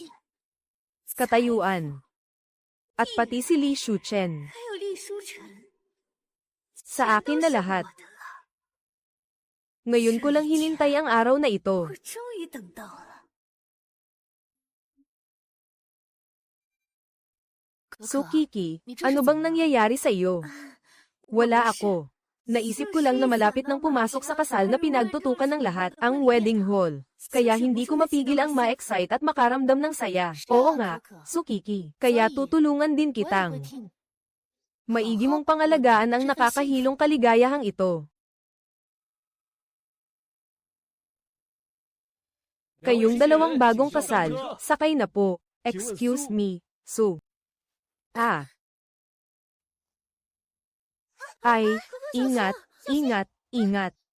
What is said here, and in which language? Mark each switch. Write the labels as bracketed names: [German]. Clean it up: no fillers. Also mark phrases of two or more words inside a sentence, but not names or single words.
[Filipino] katayuan, at pati si Li Shuchen. [Chinese] 还有厉书晨， [Filipino] Sa akin na lahat. Ngayon ko lang hinintay ang araw na ito. [Chinese] 我终于等到了。 [Filipino] So Kiki, ano bang nangyayari sa iyo? Wala ako. Naisip ko lang na malapit nang pumasok sa kasal na pinagtutukan ng lahat, ang [English] wedding hall. [Filipino] Kaya hindi ko mapigil ang ma-excite at makaramdam ng saya. Oo nga, so Kiki, kaya tutulungan din [Chinese] 我也会 [Filipino] kitang. [Chinese] 替你。 [Filipino] Maigi mong pangalagaan ang nakakahilong kaligayahang ito. Kayong dalawang bagong kasal, sakay na po. [English] Excuse me, [Filipino] Su. Ah. Ay, ingat, ingat, ingat.